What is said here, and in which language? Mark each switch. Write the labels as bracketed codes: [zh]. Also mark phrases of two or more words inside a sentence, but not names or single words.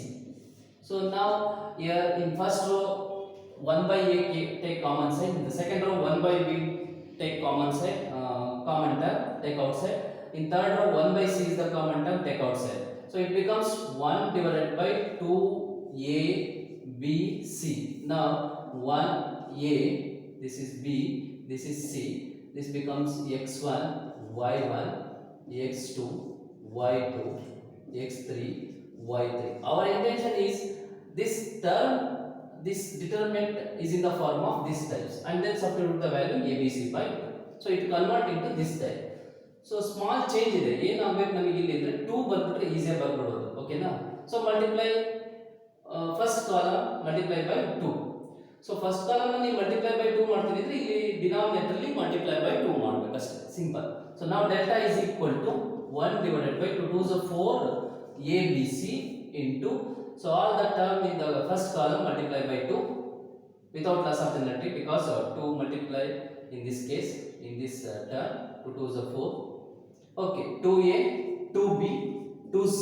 [en] So now here in first row 1 by a take common side, in the second row 1 by b take common side, common term take outside. In third row 1 by c is the common term, take outside. So it becomes 1 divided by 2a b c. Now 1a, this is b, this is c. This becomes x1 y1 x2 y2 x3 y3. Our intention is this term, this determinant is in the form of this types, and then substitute the value abc by 2. So it convert into this type. So small change [kn] ಇದೆ, ಏನು ಆಗಬೇಕು ನಮಗೆ ಇಲ್ಲಿ ಅಂದ್ರೆ 2 ಬಂದ್ಬಿಟ್ರೆ ಈಸಿ ಆಗಿ ಬರ್ಬಿಡೋದು. ಓಕೆನಾ? [en] so multiply first column multiply by 2. so first column [kn] ಅನ್ನು [en] multiply by 2 [kn] ಮಾಡ್ತೀನಿ ಅಂದ್ರೆ ಇಲ್ಲಿ ಡಿನಾಮಿನೇಟರ್ ಅಲ್ಲಿ [en] multiply by 2 [kn] ಮಾಡಬೇಕು ಅಷ್ಟೇ, ಸಿಂಪಲ್. [en] ಸೊ ನಾವು delta is equal to 1 divided by 2 to the 4 abc into, so all the term in the first column multiply by 2 without loss of generality, because 2 multiply in this case, in this term 2 to the 4. Okay, 2a 2b 2c.